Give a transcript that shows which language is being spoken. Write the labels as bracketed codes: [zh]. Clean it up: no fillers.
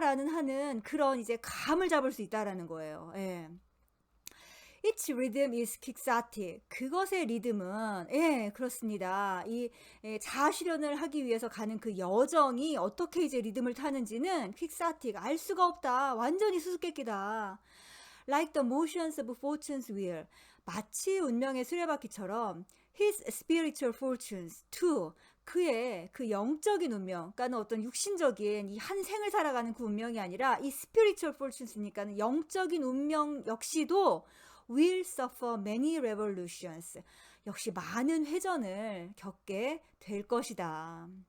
[ko] 라는 하는 그런 이제 감을 잡을 수 있다라는 거예요. [en] 예. Its rhythm is quixotic. [ko] 그것의 리듬은 그렇습니다. 이 자아 실현을 하기 위해서 가는 그 여정이 어떻게 이제 리듬을 타는지는 quixotic. 알 수가 없다. 완전히 수수께끼다. [en] Like the motions of fortune's wheel. [ko] 마치 운명의 수레바퀴처럼 [en] his spiritual fortunes too. [ko] 그의 그 영적인 운명, 그러니까 어떤 육신적인 이 한 생을 살아가는 그 운명이 아니라 이 [en] spiritual fortunes [ko] 니까는 영적인 운명 역시도 [en] will suffer many revolutions. [ko] 역시 많은 회전을 겪게 될 것이다.